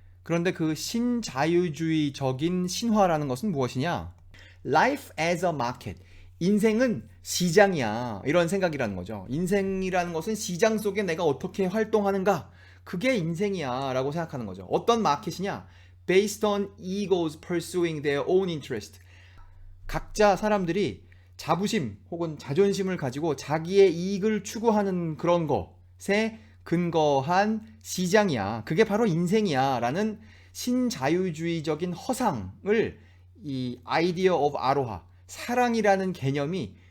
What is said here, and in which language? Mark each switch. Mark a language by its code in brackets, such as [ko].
[ko] 그런데 그 신자유주의적인 신화라는 것은 무엇이냐? [en] Life as a market. [ko] 인생은 시장이야. 이런 생각이라는 거죠. 인생이라는 것은 시장 속에 내가 어떻게 활동하는가? 그게 인생이야 라고 생각하는 거죠. 어떤 마켓이냐? [en] Based on egos pursuing their own interest. [ko] 각자 사람들이 자부심 혹은 자존심을 가지고 자기의 이익을 추구하는 그런 것에 근거한 시장이야. 그게 바로 인생이야 라는 신자유주의적인 허상을 이 아이디어 오브 아로하, 사랑이라는 개념이